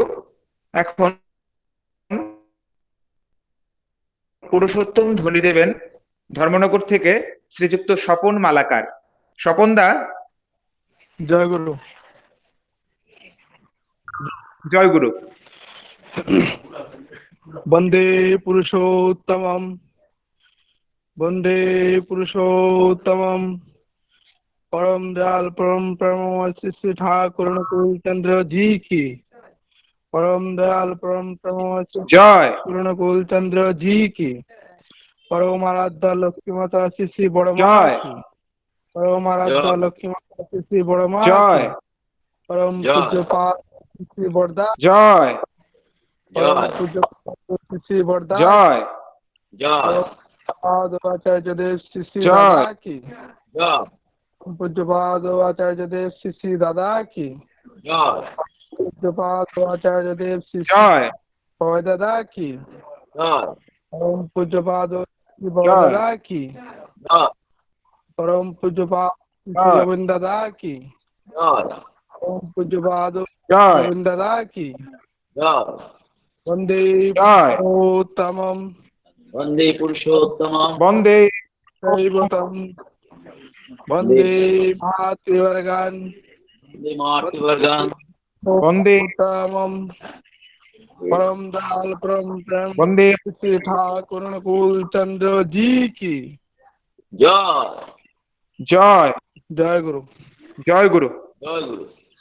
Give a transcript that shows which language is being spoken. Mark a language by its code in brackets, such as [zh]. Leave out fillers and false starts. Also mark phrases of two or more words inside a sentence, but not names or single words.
[bn] এখন পুরুষোত্তম ধ্বনি দেবেন ধর্মনগর থেকে শ্রীযুক্ত স্বপন মালাকার। স্বপন দা। জয়গুরু। জয়গুরু। [sa] বন্দে পুরুষোত্তমম বন্দে পুরুষোত্তমম [hi] परम दयाल परम परम श्री ठाकुर अनुकूल चंद्र जी की परम दयाल परम परम जय अनुकूल चंद्र जी की परम आराध्या लक्ष्मी माता श्री बड़मा जय की परम आराध्या लक्ष्मी माता श्री बड़मा जय परम पूज्य पाद श्री बड़दा जय परम पूज्य श्री बड़दा जय आचार्य देव श्री जय दादा की पूज्यपाद आचार्य देव श्री दादा की पूज्यपाद आचार्य देव श्री पवन दादा की परम पूज्यपाद दादा की परम पूज्यपाद गोविंद दादा की परम पूज्यपाद गोविंद दादा की [sa] वंदे पुरुषोत्तमम वंदे पुरुषोत्तमम वंदे दैवतम वंदे मातृवर्गान वंदे मातृवर्गान वंदे [hi] उत्तमम परम दयाल परम प्रेम [sa] वंदे [hi] श्री ठाकुर अनुकूल चंद्र जी की जय जय जय गुरु जय गुरु जय गुरु।